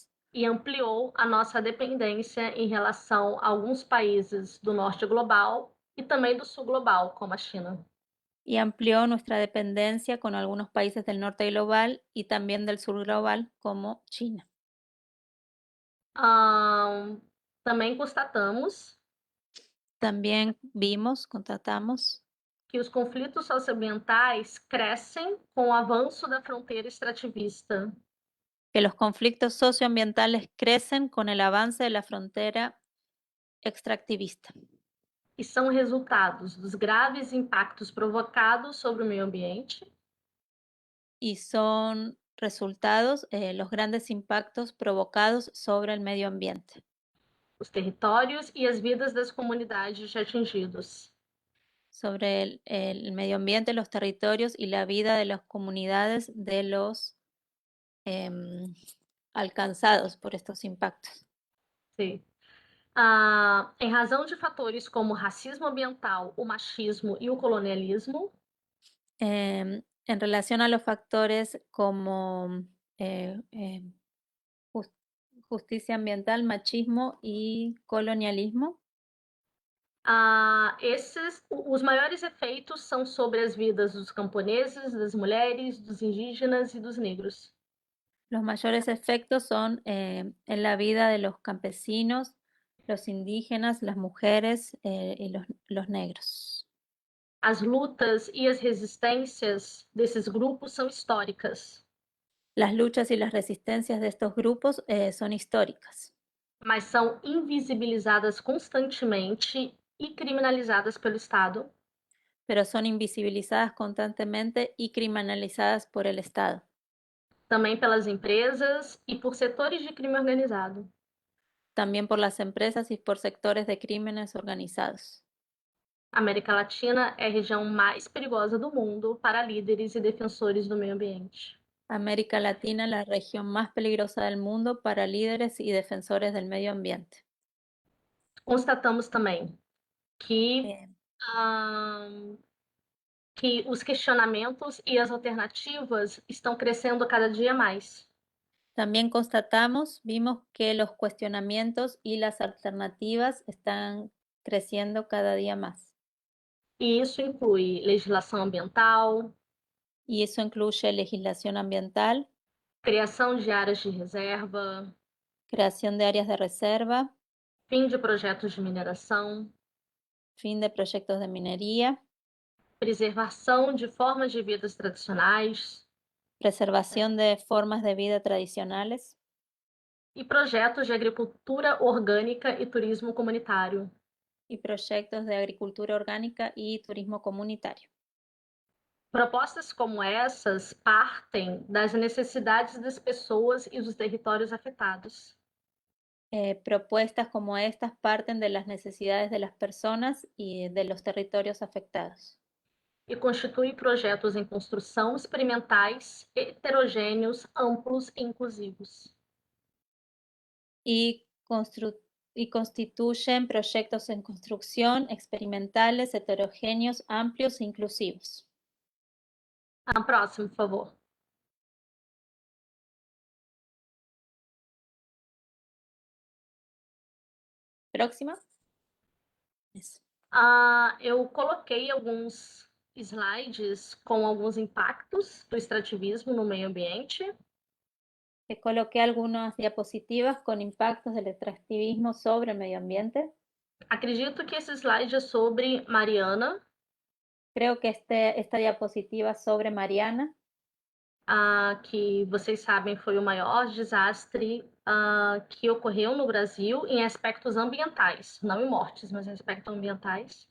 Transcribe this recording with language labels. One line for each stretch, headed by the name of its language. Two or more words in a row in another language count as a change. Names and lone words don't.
Portuguese: E ampliou a nossa dependência em relação a alguns países do norte global e também do sul global, como a China.
Spanish: y amplió nuestra dependencia con algunos países del norte global y también del sur global, como China.
Portuguese: Também constatamos
Spanish: También vimos, constatamos
Portuguese: que os conflitos socioambientais crescem com o avanço da fronteira extrativista.
Spanish: que los conflictos socioambientales crecen con el avance de la frontera extractivista
Portuguese: E são resultados dos graves impactos provocados sobre o meio ambiente,
Spanish: y son resultados los grandes impactos provocados sobre el medio ambiente,
Portuguese: os territórios e as vidas das comunidades atingidos.
Spanish: sobre el medio ambiente, los territorios y la vida de las comunidades de los alcanzados por estos impactos.
Portuguese: Sim. Em razão de fatores como o racismo ambiental, o machismo e o colonialismo,
Spanish: En relación a los factores como justicia ambiental, machismo y colonialismo,
Portuguese: os maiores efeitos são sobre as vidas dos camponeses, das mulheres, dos indígenas e dos negros.
Spanish: los mayores efectos son en la vida de los campesinos, los indígenas, las mujeres y los negros.
Portuguese: As lutas e as resistências desses grupos são históricas,
Spanish: Las luchas y las resistencias de estos grupos son históricas,
Portuguese: mas são invisibilizadas constantemente e criminalizadas pelo Estado,
Spanish: pero son invisibilizadas constantemente y criminalizadas por el Estado,
Portuguese: também pelas empresas e por setores de crime organizado.
Spanish: también por las empresas y por sectores de crímenes organizados.
Portuguese: A América Latina é a região mais perigosa do mundo para líderes e defensores do meio ambiente.
Spanish: América Latina, la región más peligrosa del mundo para líderes y defensores del medio ambiente.
Portuguese: Constatamos também que, Eh, que os questionamentos e as alternativas estão crescendo cada dia mais.
Spanish: También constatamos, vimos que los cuestionamientos y las alternativas están creciendo cada día más.
Portuguese: E isso inclui legislação ambiental,
Spanish: Y eso incluye legislación ambiental,
Portuguese: criação de áreas de reserva,
Spanish: creación de áreas de reserva,
Portuguese: fim de projetos de mineração,
Spanish: fin de proyectos de minería,
Portuguese: preservação de formas de vidas tradicionais
Spanish: preservación de formas de vida tradicionales
Portuguese: e projetos de agricultura orgânica e turismo comunitário.
Spanish: y proyectos de agricultura orgánica y turismo comunitario.
Portuguese: Propostas como essas partem das necessidades das pessoas e dos territórios afetados.
Spanish: Propuestas como estas parten de las necesidades de las personas y de los territorios afectados.
Portuguese: E constituem projetos em construção experimentais, heterogêneos, amplos e inclusivos.
Spanish: Y constituyen proyectos en construcción experimentales, heterogéneos, amplios e inclusivos.
Portuguese: Próximo, por favor. Próxima.
Spanish: Eso.
Portuguese: Eu coloquei alguns slides com alguns impactos do extrativismo no meio ambiente.
Spanish: Coloqué algunas diapositivas con impactos del extractivismo sobre el medio ambiente.
Portuguese: Acredito que esse slide é sobre Mariana.
Spanish: Creo que esta diapositiva sobre Mariana.
Portuguese: que vocês sabem foi o maior desastre que ocorreu no Brasil em aspectos ambientais, não em mortes, mas em aspectos ambientais.